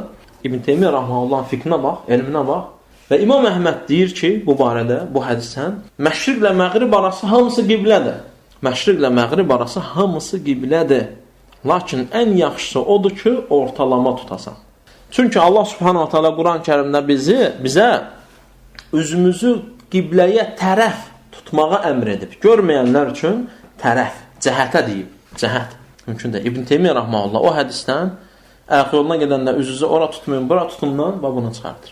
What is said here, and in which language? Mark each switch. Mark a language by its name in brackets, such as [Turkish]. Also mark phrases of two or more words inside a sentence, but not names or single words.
[Azerbaijani] İbn Teymiyyə rahmehullahın fikrinə bax, elminə bax. Və İmam Əhməd deyir ki, bu barədə, bu hədisdən, məşriqlə məğrib arası hamısı qiblədir. Məşriqlə məğrib arası hamısı qiblədir. Lakin ən yaxşısı odur ki, ortalama tutasan. Çünki Allah [Arabic] سبحانه وتعالى [Azerbaijani] Quran-ı Kərimdə bizə üzümüzü qibləyə tərəf tutmağa əmr edib. Görməyənlər üçün tərəf, cəhətə deyib. Cəhət. Mümkün də. İbn Teymiyyə rahmehullah o hədisdən ayaq yoluna gedəndə üzünüzü ora tutmayın, bura tutundan və bunu çıxardır.